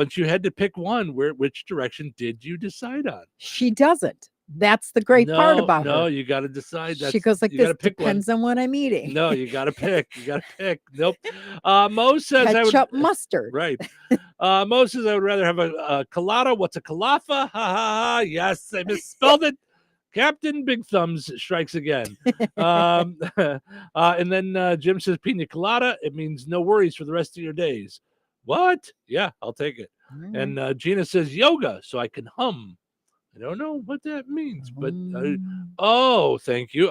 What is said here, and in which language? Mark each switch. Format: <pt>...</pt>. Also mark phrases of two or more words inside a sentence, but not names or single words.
<en>Once you had to pick one, which direction did you decide on? She doesn't. That's the great part about No, her. you got to decide. She goes like you this, gotta pick one. depends on what I'm eating. No, you got to pick. You got to pick. Nope. Mo says Ketchup, mustard. Right. Mo says I would rather have a colada. What's a calafa? Ha ha ha. Yes, I misspelled it. Captain Big Thumbs strikes again. And then Jim says pina colada. It means no worries for the rest of your days. What? Yeah, I'll take it. And Gina says yoga, so I can hum. I don't know what that means, but oh, thank you.</en>